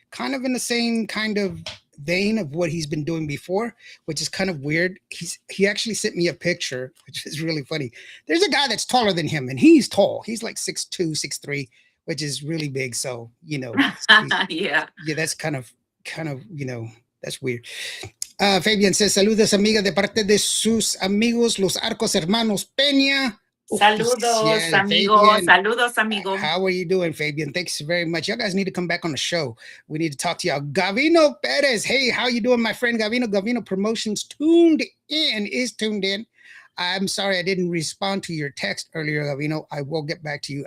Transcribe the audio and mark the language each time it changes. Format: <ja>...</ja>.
<en>Kind of in the same kind of vein of what he's been doing before, which is kind of weird. He actually sent me a picture, which is really funny. There's a guy that's taller than him, and he's tall. He's like 6'2", 6'3", which is really big. So, yeah, that's kind of, that's weird.</en> <es>Fabian says, saludos, amiga, de parte de sus amigos, los Arcos Hermanos Peña. Saludos, amigo. Fabian. Saludos, amigo.</es> <en>How are you doing, Fabian? Thanks very much. You guys need to come back on the show. We need to talk to y'all. Gavino Perez. Hey, how you doing, my friend Gavino? Gavino Promotions is tuned in. I'm sorry I didn't respond to your text earlier, Gavino. I will get back to you.</en>